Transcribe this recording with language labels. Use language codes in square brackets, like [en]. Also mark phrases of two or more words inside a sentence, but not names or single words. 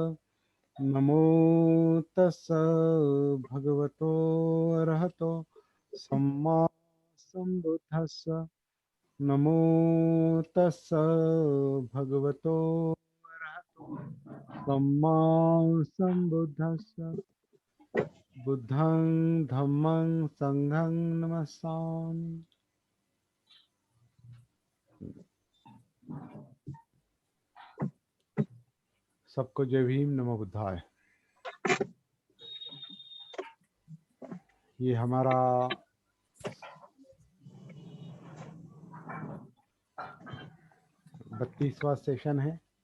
[pi] नमो तस् भगवतो रहतो सम्मा संबुद्धस्स। नमो तस् भगवतो रहतो सम्मा संबुद्धस्स। बुद्धं धम्मं संघं नमस्सामि। [hi] सबको जय भीम, [sa] नमो बुद्धाय। [hi] ये हमारा 32वां सेशन है।